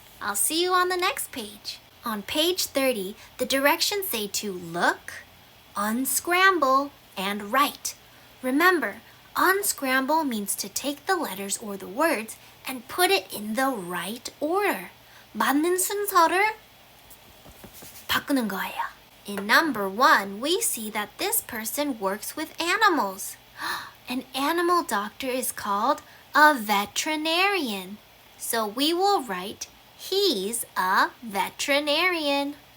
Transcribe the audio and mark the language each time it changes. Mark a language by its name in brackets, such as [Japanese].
[English] I'll see you on the next page. On page 30, the directions say to look, unscramble, and write. Remember, unscramble means to take the letters or the words and put it in the right order. [Korean] 맞는 순서를 바꾸는 거예요. [English] In number 1, we see that this person works with animals. An animal doctor is called a veterinarian. So we will write, he's a veterinarian.